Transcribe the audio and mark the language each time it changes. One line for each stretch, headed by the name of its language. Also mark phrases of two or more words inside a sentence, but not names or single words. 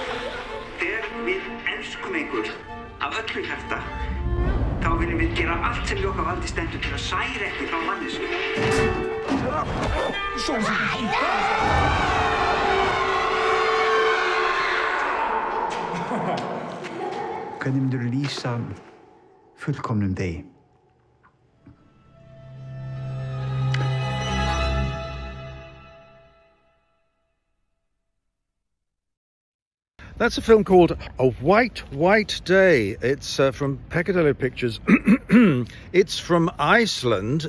Icelandic: Þegar við elskum einhver af öllu hjarta, þá viljum við gera allt sem í okkar valdi stendur til að særa ekki frá mannesku. Hvernig myndirðu lýsa fullkomnum degi?
English: That's a film called A White, White Day. It's from Peccadillo Pictures. It's from Iceland.